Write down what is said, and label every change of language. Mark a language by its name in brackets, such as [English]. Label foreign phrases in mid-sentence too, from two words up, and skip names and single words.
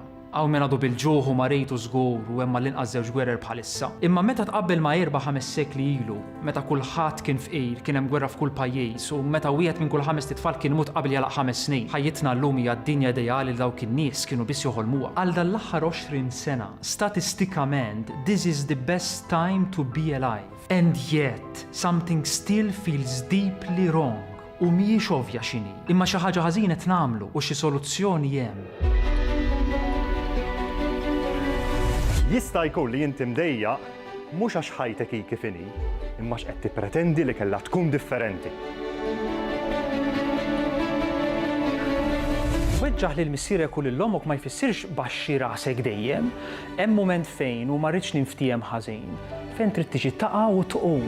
[Maltese] Aw min għadu bil-ġuħu marejtu żgur u hemm l-inqas żewġ gwerer bħalissa. Imma meta tqabbel ma' 4-5 sekli ilu, meta kulħadd kien fqir, kien hemm gwerra f'kull pajjiż u meta wieħed minn kull 5 titfal kien imut qabel jalaq 5 snin. Ħajjitna llum hija d-dinja ideali li dawk in-nies kienu biss joħolmuha. Għal dan l-aħħar 20 sena, statistikament, [English] this is the best time to be alive. And yet, something still feels deeply wrong. [Maltese] U mhijiex ovvja x'inhi, imma xi ħaġa ħażin qed nagħmlu u xi soluzzjoni hemm. Jista' jkun li inti mdejjaq mhux għax ħajtek hi kif inhi, imma x'qed tippretendi li kellha tkun differenti. Weġġaħ lil missierek u lil omok ma jfissirx baxxi rasek dejjem, hemm mument fejn u ma rridx ninftiem ħażin, fejn trid tiġi taqa' u tqum.